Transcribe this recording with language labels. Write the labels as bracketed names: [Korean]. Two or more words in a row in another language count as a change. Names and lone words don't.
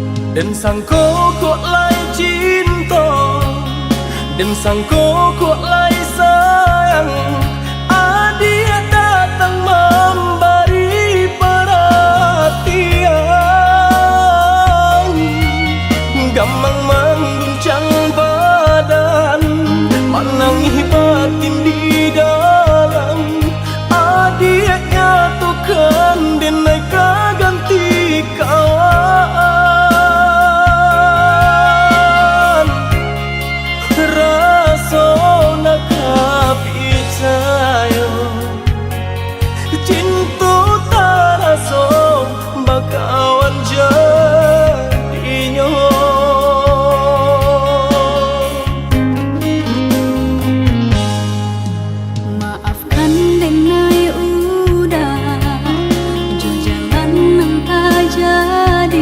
[Minangkabau] Dan sangko kok lai cinta, dan sangko kok lai sayang. [Indonesian] Dia datang memberi perhatian, gampang mengguncang badan, menangis batin di dalam. Dia nyatukan dan mereka ganti kawan. [Minangkabau] Rasa nak percaya cinta tak rasa bakawan jadinya. Maafkan denai udah jo jalan nang tak jadi.